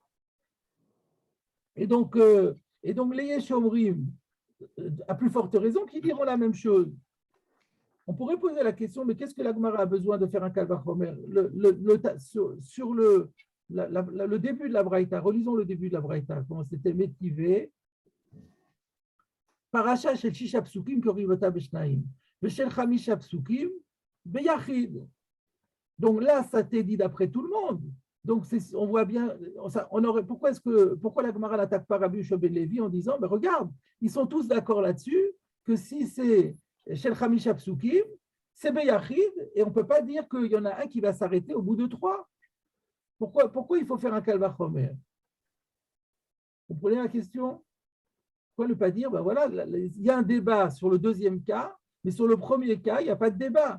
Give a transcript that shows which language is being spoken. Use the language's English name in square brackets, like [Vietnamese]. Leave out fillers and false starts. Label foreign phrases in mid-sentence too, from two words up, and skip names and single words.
[French] Et donc les Yeshomrim, à plus forte raison, qui diront la même chose. On pourrait poser la question, mais qu'est-ce que la Gemara a besoin de faire un Kalvachomer sur le début de la Braïta? Relisons le début de la Braïta, comment c'était motivé. [Hebrew] פרשה של ששה פסוקים קורין אותה בשנים ושל חמשה פסוקים ביחיד. [French] Donc là, ça t'est dit d'après tout le monde. Donc on voit bien, pourquoi la Gemara n'attaque pas Rabbi Yoshua ben Levi en disant, mais regarde, ils sont tous d'accord là-dessus que si c'est [Hebrew] של חמשה פסוקים, [French] c'est b'yachid, et on ne peut pas dire qu'il y en a un qui va s'arrêter au bout de 3. Pourquoi il faut faire un Kalvachomer? Vous comprenez la question? Pourquoi ne pas dire, ben voilà, il y a un débat sur le deuxième cas, mais sur le premier cas, il n'y a pas de débat.